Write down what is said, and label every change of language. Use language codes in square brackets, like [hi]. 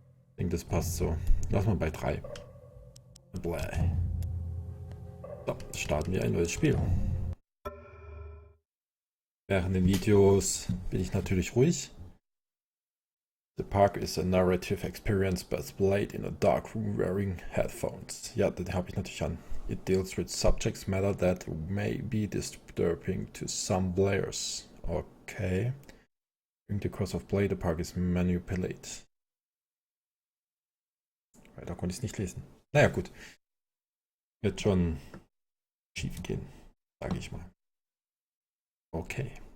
[de] Ich denke, das passt so. Lass mal bei 3. So, starten wir ein neues Spiel. Während den Videos bin ich natürlich ruhig. [en] The Park is a narrative experience best played in a dark room wearing headphones. [de] Ja, den habe ich natürlich an. [en] It deals with subject matter that may be disturbing to some players. Okay. During the course of play, the park is manipulated. [de] Da konnte ich es nicht lesen. Naja, gut. Wird schon schief gehen, sage ich mal. Okay.